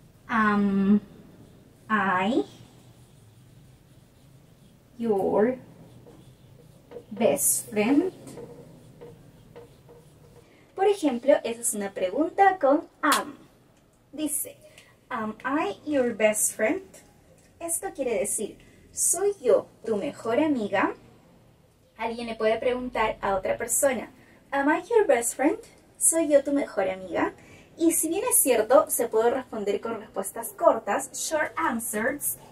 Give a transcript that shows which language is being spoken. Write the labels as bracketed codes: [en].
[en] Am I your best friend? [es] Por ejemplo, esa es una pregunta con am. Dice, [en] am I your best friend? [es] Esto quiere decir, ¿soy yo tu mejor amiga? Alguien le puede preguntar a otra persona, [en] am I your best friend? [es] ¿Soy yo tu mejor amiga? Y si bien es cierto, se puede responder con respuestas cortas, [en] short answers.